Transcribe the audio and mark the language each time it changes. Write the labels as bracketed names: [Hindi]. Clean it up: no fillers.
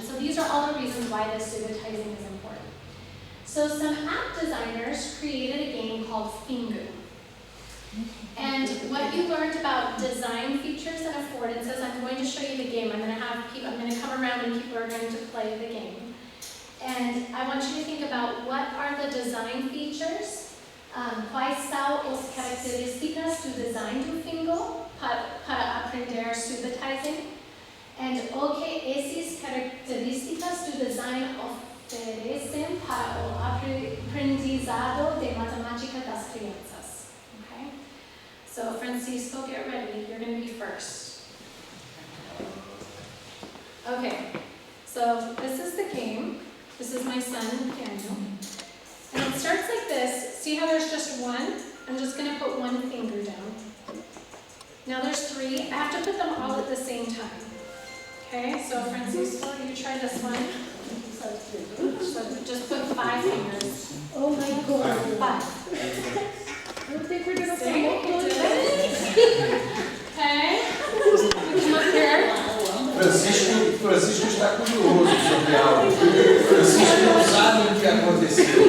[English] So these are all the reasons why this subitizing is important. So some app designers created a game called Fingu. And what you learned about design features and affordances, I'm going to show you the game. I'm going to come around and people are going to play the game. And I want you to think about what are the design features. [Portuguese] Quais são as características do design do Fingu para aprender subitizing? And o que essas características do design oferecem para o aprendizado de matemática das crianças. Okay? [English] So Francisco, get ready. You're going to be first. Okay, so this is the game. This is my son, Daniel. And it starts like this. See how there's just one? I'm just going to put one finger down. Now there's 3. I have to put them all at the same time. Okay, so Francisco, you try this one. So just put 5 fingers. Oh my God. 5. [Portuguese] Eu não tenho coordenação [English] See? [Portuguese] motora. [English] Okay. Come up here. [Portuguese] Francisco está curioso sobre algo. Francisco não sabe o que aconteceu.